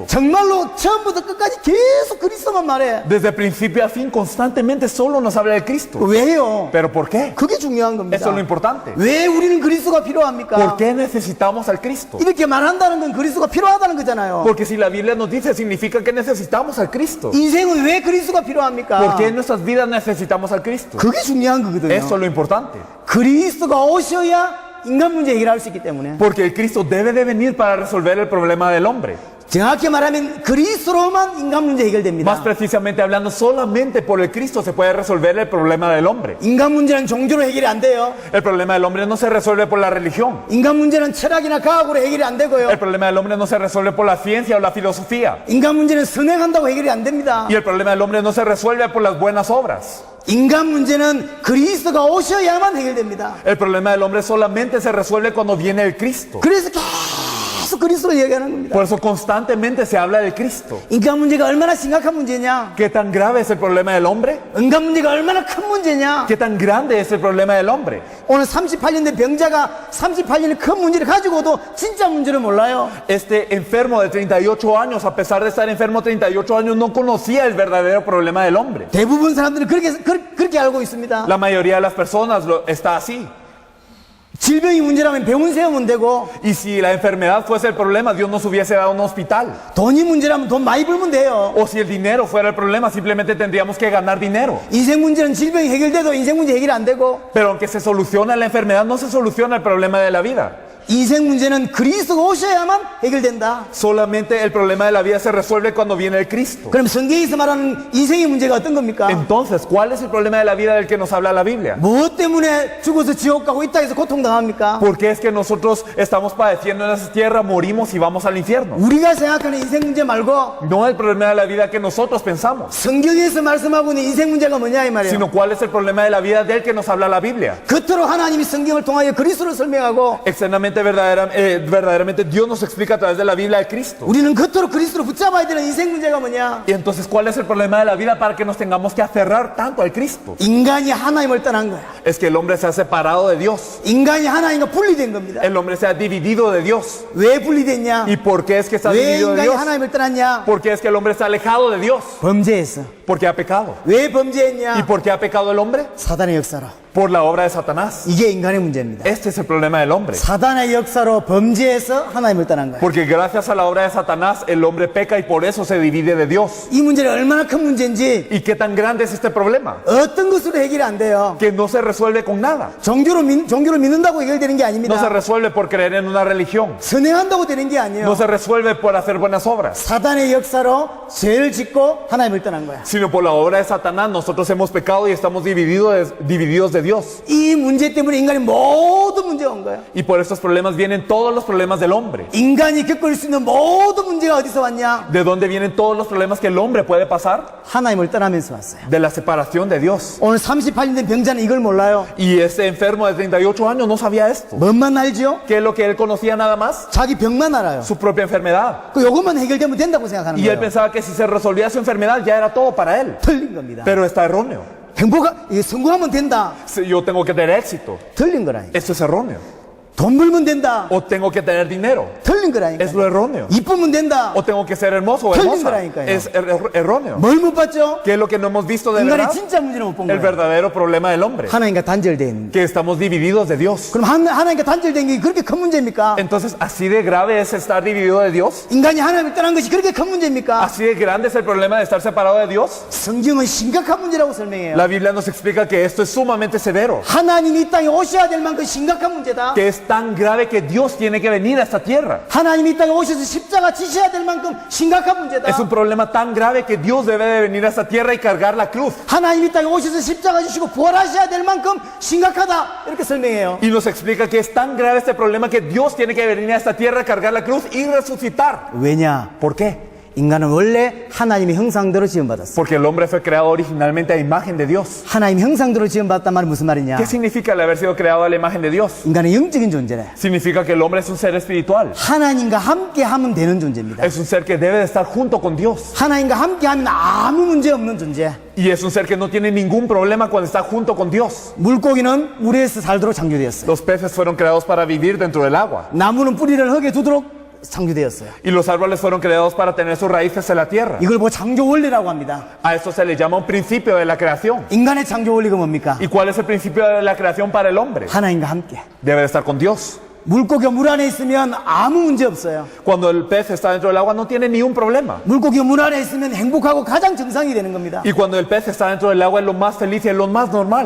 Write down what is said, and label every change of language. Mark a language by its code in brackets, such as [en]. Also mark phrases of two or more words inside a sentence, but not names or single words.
[ko] 정말로 처음부터 끝까지 계속 그리스도만 말해. [es] Desde principio a fin constantemente solo nos habla del Cristo. [ko] 왜요? [es] ¿Pero por qué? [ko] 그게 중요한 겁니다. [es] Eso es lo importante. [ko] 왜 우리는 그리스도가 필요합니까? [es] ¿Por qué necesitamos al Cristo? [ko] 이렇게 말한다는 건 그리스도가 필요하다는 거잖아요. [es] Porque si la Biblia nos dice, significa que necesitamos al Cristo. [ko] 인생은 왜 그리스도가 필요합니까? [es] ¿Por qué en nuestras vidas necesitamos al Cristo? [ko] 그게 중요한 거거든요. [es] Eso es lo importante. [ko] 그리스도가 오셔야 인간 문제 해결할 수 있기 때문에 [es] Porque el Cristo debe de venir para resolver el problema del hombre. [ko] 정확히 말하면 그리스도로만 인간 문제 [es] Más [ko] 해결됩니다. [es] precisamente hablando, solamente por el Cristo se puede resolver el problema del hombre. [ko] 인간 문제는 종교로 해결이 안 돼요. [es] El problema del hombre no se resuelve por la religión. [ko] 인간 문제는 철학이나 과학으로 해결이 안 되고요. [es] El problema del hombre no se resuelve por la ciencia o la filosofía. [ko] 인간 문제는 선행한다고 해결이 안 됩니다. [es] Y el problema del hombre no se resuelve por las buenas obras. [ko] 인간 문제는 그리스도가 오셔야만 해결됩니다. [es] El problema del hombre solamente se resuelve cuando viene el Cristo. [ko] 그래서 계속 그리스도를 얘기하는 겁니다. [es] Por eso constantemente se habla del Cristo. [ko] 인간 문제가 얼마나 심각한 문제냐? [es] ¿Qué tan grave es el problema del hombre? [ko] 인간 문제가 얼마나 큰 문제냐? [es] ¿Qué tan grande es el problema del hombre? [ko] 오늘 38년 된 병자가 38년의 큰 문제를 가지고도 진짜 문제를 몰라요. [es] Este enfermo de 38 años, a pesar de estar enfermo 38 años, no conocía el verdadero problema del hombre. [ko] 대부분 사람들은 그렇게 알고 있습니다. [es] La mayoría de las personas está así. [ko] 질병이 문제라면 병원 세우면 되고, [es] Y si la enfermedad fuese el problema, Dios nos hubiese dado un hospital. [ko] 돈이 문제라면 돈 많이 벌면 돼요. [es] O si el dinero fuera el problema, simplemente tendríamos que ganar dinero. [ko] 인생 문제는 질병이 해결돼도 인생 문제 해결이 안 되고, [es] Pero aunque se soluciona la enfermedad, no se soluciona el problema de la vida. [ko] 인생 문제는 그리스도가 오셔야만 해결된다. [es] Solamente el problema de la vida se resuelve cuando viene el Cristo. [ko] 그럼 성경에서 말하는 인생의 문제가 어떤 겁니까? [es] Entonces, ¿cuál es el problema de la vida del que nos habla la Biblia? [ko] 무엇 때문에 죽어서 지옥 가고 이 땅에서 고통당합니까? [es] ¿Por qué es que nosotros estamos padeciendo en esta tierra, morimos y vamos al infierno? [ko] 우리가 생각하는 인생 문제 말고 [es] No el problema de la vida que nosotros pensamos, [ko] 성경에서 말씀하고 있는 인생 문제가 뭐냐 이 말이에요. [es] sino cuál es el problema de la vida del que nos habla la Biblia. [ko] 겉으로 하나님이 성경을 통하여 그리스도를 설명하고 [es] Externamente, verdaderamente Dios nos explica a través de la Biblia de Cristo. [ko] 우리는 겉으로 그리스도를 붙잡아야 되는 인생 문제가 뭐냐? [es] Y entonces, ¿cuál es el problema de la vida para que nos tengamos que aferrar tanto al Cristo? [ko] 인간이 하나님을 떠난 거야. [es] Es que el hombre se ha separado de Dios. [ko] 인간이 하나님과 분리된 겁니다. [es] El hombre se ha dividido de Dios. [ko] 왜 분리됐냐? [es] ¿Y por qué es que está [ko] 왜 [es] dividido de [ko] 인간이 [es] Dios? [ko] 하나님을 떠났냐? [es] ¿Por qué es que el hombre está alejado de Dios? [ko] 범죄했어. [es] Porque ha pecado. [ko] 왜 [es] ¿Y [ko] 범죄했냐? [es] por qué ha pecado el hombre? [ko] 사단의 역사로. [es] Por la obra de Satanás. [ko] 이게 인간의 문제입니다. [es] Este es el problema del hombre. [ko] 사단의 역사로 범죄해서 하나님을 떠난 거야. [es] Porque gracias a la obra de Satanás el hombre peca y por eso se divide de Dios. [ko] 이 문제가 얼마나 큰 문제인지 [es] ¿Y qué tan grande es este problema? [ko] 어떤 것으로 해결이 안 돼요. [es] Que no se resuelve con nada. [ko] 종교로 믿는다고 해결되는 게 [es] No se [ko] 아닙니다. [es] resuelve por creer en una religión. [ko] 선행한다고 되는 게 [es] No [ko] 아니에요. [es] se resuelve por hacer buenas obras. [ko] 사단의 역사로 죄를 짓고 하나님을 떠난 거야. [es] Sino por la obra de Satanás nosotros hemos pecado y estamos divididos de Dios. [ko] 이 문제 때문에 인간이 모든 문제가 온 거야. [es] Y por estos problemas vienen todos los problemas del hombre. [ko] 인간이 겪을 수 있는 모든 문제가 어디서 왔냐? [es] ¿De dónde vienen todos los problemas que el hombre puede pasar? [ko] 하나님을 떠나면서 왔어요. [es] De la separación de Dios. [ko] 오늘 38년 된 병자는 이걸 몰라요. [es] Y ese enfermo de 38 años no sabía esto. [ko] 뭔만 알죠? [es] ¿Qué es lo que él conocía nada más? [ko] 자기 병만 알아요. [es] Su propia enfermedad. [ko] 그 요것만 해결되면 된다고 생각하는 [es] Y él [ko] 거예요. [es] pensaba que si se resolvía su enfermedad ya era todo para él. [ko] 틀린 겁니다. [es] Pero está erróneo. [ko] 이게 성공하면 된다. [es] Yo tengo que tener éxito. [ko] 틀린 거라니까. [es] Esto es erróneo. [ko] 돈 벌면 된다. [es] O tengo que tener dinero. [ko] 틀린 거라니까. [es] Es lo erróneo. [ko] 이쁘면 된다. [es] O tengo que ser hermoso o [ko] 틀린 [es] hermosa. [ko] 거라니까요. [es] Es erróneo. [ko] 뭘 못 봤죠? [es] ¿Qué es lo que no hemos visto de [ko] 인간의 [es] verdad? [ko] 진짜 문제를 못 본 [es] El [ko] 거예요. [es] verdadero problema del hombre. [ko] 하나님과 단절된. [es] Que estamos divididos de Dios. [ko] 그럼 하나님과 단절된 게 그렇게 큰 문제입니까? [es] Entonces, ¿así de grave es estar dividido de Dios? [ko] 인간이 하나님을 떠난 것이 그렇게 큰 문제입니까? [es] ¿Así de grande es el problema de estar separado de Dios? [ko] 성경은 심각한 문제라고 설명해요. [es] La Biblia nos explica que esto es sumamente severo. [ko] 하나님이 이 땅에 오셔야 될 만큼 심각한 문제다. [es] Que es tan grave que Dios tiene que venir a esta tierra. [ko] 하나님이 이 땅에 오셔서 십자가 지셔야 될 만큼 심각한 문제다. [es] Es un problema tan grave que Dios debe de venir a esta tierra y cargar la cruz. [ko] 하나님이 이 땅에 오셔서 십자가 지시고 부활하셔야 될 만큼 심각하다. 이렇게 설명해요. [es] Y nos explica que es tan grave este problema que Dios tiene que venir a esta tierra, cargar la cruz y resucitar. [ko] 왜냐? [es] ¿Por qué? [ko] 인간은 원래 하나님의 형상대로 지음받았어. [es] Porque el hombre fue creado originalmente a imagen de Dios. [ko] 하나님 형상대로 지음받았단 말은 무슨 말이냐? [es] ¿Qué significa el haber sido creado a la imagen de Dios? [ko] 인간은 영적인 존재래. [es] Significa que el hombre es un ser espiritual. [ko] 하나님과 함께 하면 되는 존재입니다. [es] Es un ser que debe de estar junto con Dios. [ko] 하나님과 함께 하면 아무 문제 없는 존재. [es] Y es un ser que no tiene ningún problema cuando está junto con Dios. [ko] 물고기는 물에서 살도록 창조되었어요. [es] Los peces fueron creados para vivir dentro del agua. [ko] 나무는 뿌리를 흙에 두도록 창조되었어요. [es] Y los árboles fueron creados para tener sus raíces en la tierra. [ko] 이걸 뭐 창조 원리라고 합니다. [es] A eso se le llama un principio de la creación. [ko] 인간의 창조 원리가 뭡니까? [es] ¿Y cuál es el principio de la creación para el hombre? [ko] 하나님과 함께. [es] Debe de estar con Dios. [ko] 물고기가 물 안에 있으면 아무 문제 없어요. [es] Cuando el pez está dentro del agua no tiene ni un problema. [ko] 물고기가 물 안에 있으면 행복하고 가장 정상이 되는 겁니다. [es] Y cuando el pez está dentro del agua es lo más feliz y es lo más normal.